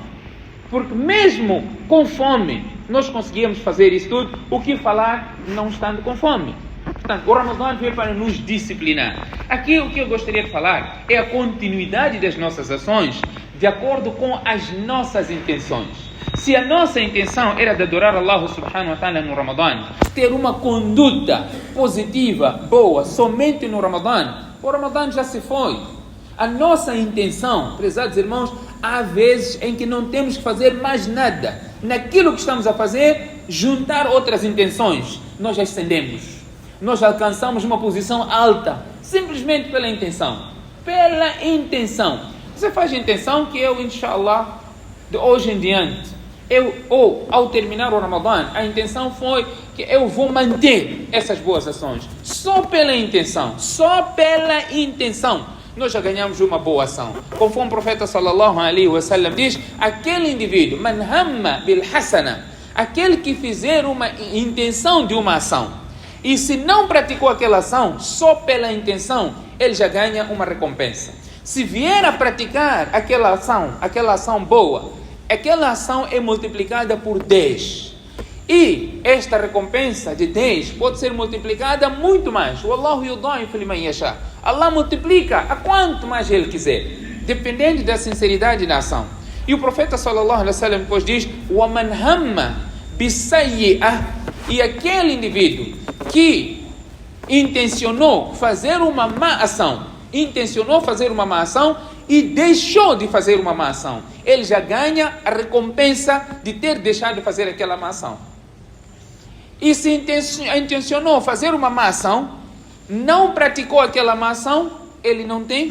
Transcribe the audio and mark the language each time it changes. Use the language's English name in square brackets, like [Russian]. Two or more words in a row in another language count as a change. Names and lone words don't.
[Portuguese] Porque mesmo com fome, nós conseguimos fazer isso tudo. O que falar não estando com fome? Portanto, o Ramadan veio para nos disciplinar. Aqui o que eu gostaria de falar é a continuidade das nossas ações de acordo com as nossas intenções. Se a nossa intenção era de adorar [Arabic] الله سبحانه وتعالى [Portuguese] no Ramadan, ter uma conduta positiva, boa, somente no Ramadan, o Ramadan já se foi. A nossa intenção, prezados irmãos, há vezes em que não temos que fazer mais nada. Naquilo que estamos a fazer, juntar outras intenções, nós já ascendemos. Nós alcançamos uma posição alta, simplesmente pela intenção. Pela intenção. Você faz a intenção que eu, inshallah, de hoje em diante, ao terminar o Ramadan, a intenção foi que eu vou manter essas boas ações. Só pela intenção, nós já ganhamos uma boa ação. Conforme o profeta [Arabic] صلى الله عليه وسلم [Portuguese] diz, aquele indivíduo, [Arabic] من هم بالحسنة, [Portuguese] aquele que fizer uma intenção de uma ação, e se não praticou aquela ação, só pela intenção, ele já ganha uma recompensa. Se vier a praticar aquela ação boa, aquela ação é multiplicada por 10. E esta recompensa de 10 pode ser multiplicada muito mais. [Arabic] والله يضاعف لمن يشاء. [Portuguese] Allah multiplica a quanto mais ele quiser, dependendo da sinceridade da ação. E o profeta [Arabic] صلى الله عليه وسلم [Portuguese] depois diz: [Arabic] "ومن هم بسيئة", [Portuguese] e aquele indivíduo que intencionou fazer uma má ação, e deixou de fazer uma má ação, ele já ganha a recompensa de ter deixado de fazer aquela má ação. E se intencionou fazer uma má ação, não praticou aquela má ação, ele não tem.